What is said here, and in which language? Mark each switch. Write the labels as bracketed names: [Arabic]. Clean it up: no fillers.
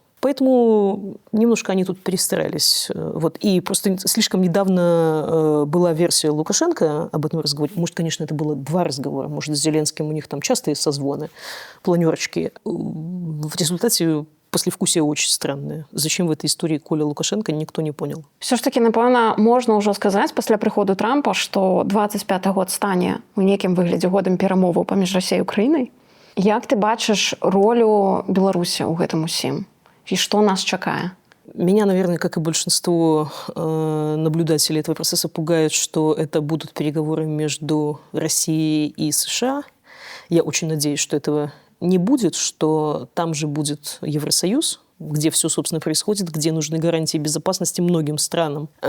[Russian] Поэтому немножко они тут перестарались. Вот. И просто слишком недавно была версия Лукашенко об этом разговоре. Может, конечно, это было 2 разговора. Может, с Зеленским у них там частые созвоны, планерочки. В результате послевкусие очень странное. Зачем в этой истории Коля Лукашенко, никто не понял. [Belarusian] Все ж таки, напевно, можна ўжо сказаць пасля прыходу Трампа, што 25 год стане у некім выглядзе годам перамоваў паміж Расіяй і Украінай. Як ты бачыш ролю Беларусі ў гэтым усім? [Russian] И что нас чакае? Меня, наверное, как и большинство наблюдателей этого процесса, пугает, что это будут переговоры между Россией и США. Я очень надеюсь, что этого не будет, что там же будет Евросоюз, где все, собственно, происходит, где нужны гарантии безопасности многим странам.